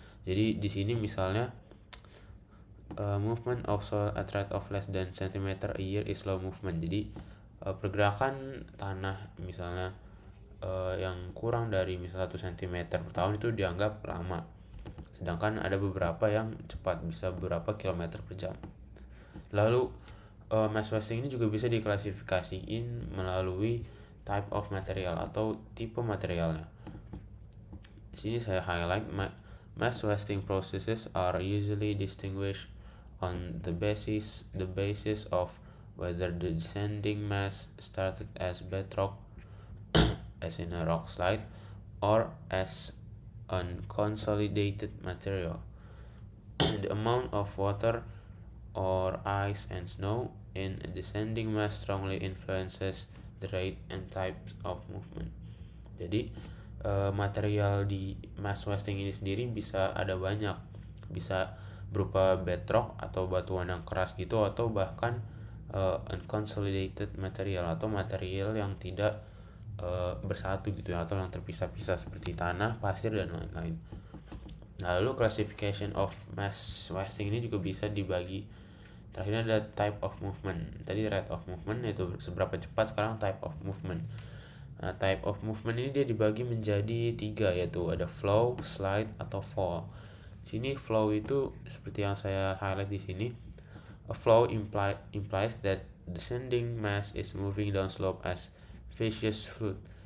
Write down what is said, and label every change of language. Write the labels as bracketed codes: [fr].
[id] Jadi di sini misalnya [en] movement of soil at rate of less than centimeter a year is slow movement. [id] Jadi pergerakan tanah misalnya yang kurang dari misal 1 cm per tahun itu dianggap lama. Sedangkan ada beberapa yang cepat, bisa beberapa kilometer per jam. Lalu mass wasting ini juga bisa diklasifikasiin melalui type of material atau tipe materialnya. Di sini saya highlight [en] mass wasting processes are usually distinguished on the basis of whether the descending mass started as bedrock as in a rock slide or as unconsolidated material. The amount of water or ice and snow in a descending mass strongly influences the rate and types of movement. [id] Jadi material di mass wasting ini sendiri bisa ada banyak, bisa berupa bedrock atau batuan yang keras gitu, atau bahkan unconsolidated material atau material yang tidak bersatu gitu ya, atau yang terpisah-pisah seperti tanah, pasir, dan lain-lain. Lalu classification of mass wasting ini juga bisa dibagi. Terakhirnya ada type of movement. Tadi rate of movement yaitu seberapa cepat, sekarang type of movement. Nah, type of movement ini dia dibagi menjadi 3, yaitu ada flow, slide, atau fall. Sini flow itu seperti yang saya highlight di sini. [en] A flow implies that descending mass is moving downslope as viscous fluid.